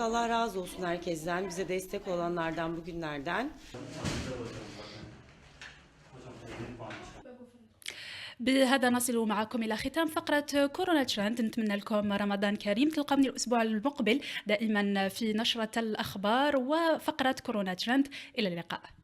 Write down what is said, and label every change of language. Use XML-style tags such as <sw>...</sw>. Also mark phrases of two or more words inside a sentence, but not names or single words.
<tr>Allah razı olsun herkesten, bize destek olanlardan, bugünlerden.</tr> <ar>بهذا نصل معكم إلى ختام فقرة كورونا ترند. نتمنى لكم رمضان كريم. تلقوني الأسبوع المقبل دائما في نشرة الأخبار وفقرة كورونا ترند. إلى اللقاء.</ar>